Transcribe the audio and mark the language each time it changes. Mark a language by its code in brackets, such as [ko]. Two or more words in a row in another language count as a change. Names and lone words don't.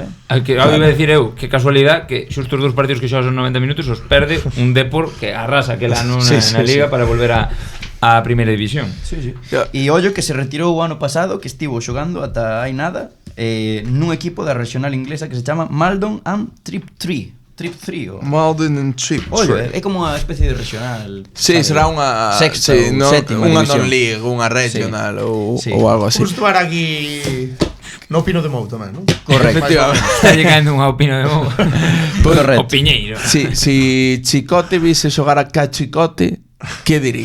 [es] Al que iba a decir [gl] eu, que casualidade que xusto os 2 partidos que xogas son 90 minutos os perde un Depor que arrasa que la na liga para volver a primeira división. Sí, sí. E ollo que se retirou o ano pasado, que estivo xogando ata hai nada, nun equipo da regional inglesa que se chama Maldon and Triptree. Triptree. Malden and Trip. Ollo, é como unha especie de regional. Sí, sabe? será unha Sexta sí, ou sétima unha división. non-league, unha regional Sí. ou algo así. Justo era aquí no Pino de Mou tamén, non? Correcto. Efectivamente. Está llegando unha opinión de Mogo. Correcto. O Piñeiro. Si Chicote vise xogar a Cachicote, que diría?